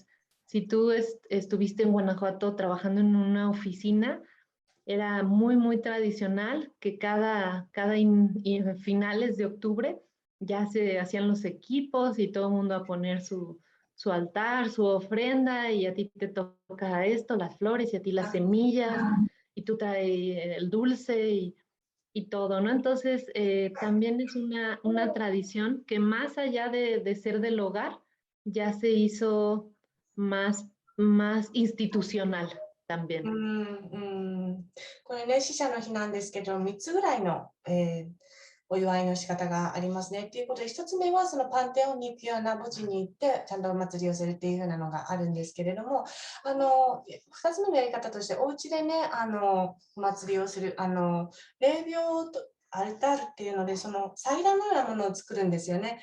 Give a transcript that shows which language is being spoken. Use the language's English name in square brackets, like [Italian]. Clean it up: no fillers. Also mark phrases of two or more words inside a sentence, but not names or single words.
[Spanish] Si tú estuviste en Guanajuato trabajando en una oficina, era muy tradicional que finales de octubre ya se hacían los equipos y todo el mundo a poner su altar, su ofrenda, y a ti te toca esto, las flores, y a ti las semillas, y tú traes el dulce y todo, ¿no? Entonces, también es una tradición que más allá de ser del hogar, ya se hizo más institucional う también. [Japanese] これね、死者の日なんですけど、3つぐらいの、お祝いの仕方がありますね。っていうことで、1つ目はそのパンテオンに行くような墓地に行って、ちゃんとお祭りをするっていう風なのがあるんですけれども、2つ目のやり方として、お家でね、お祭りをする、霊廟と、アルタールっていうので、その祭壇のようなものを作るんですよね。